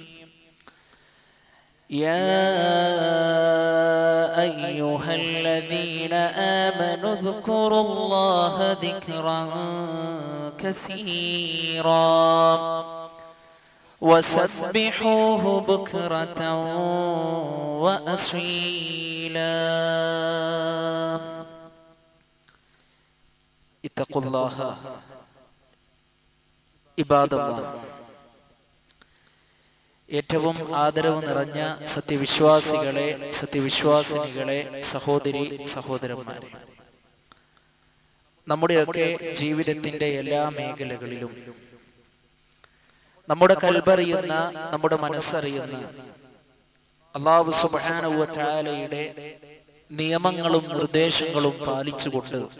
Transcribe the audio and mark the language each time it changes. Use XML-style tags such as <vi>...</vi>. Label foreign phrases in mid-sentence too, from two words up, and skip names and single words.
<ar>يا أيها الذين آمنوا اذكروا الله ذكرا كثيرا وسبحوه بكرة وأصيلا. اتقوا الله عباد الله.</ar> <ml>ഏറ്റവും ആദരവ് നിറഞ്ഞ സത്യവിശ്വാസികളെ, സത്യവിശ്വാസിനികളെ, സഹോദരി സഹോദരന്മാരെ, നമ്മുടെയൊക്കെ ജീവിതത്തിന്റെ എല്ലാ മേഖലകളിലും നമ്മുടെ കൽബറിയുന്ന, നമ്മുടെ മനസ്സറിയുന്ന</ml> <ar>الله سبحانه و تعالى</ar> <ml>നിയമങ്ങളും നിർദ്ദേശങ്ങളും പാലിച്ചുകൊണ്ട്</ml>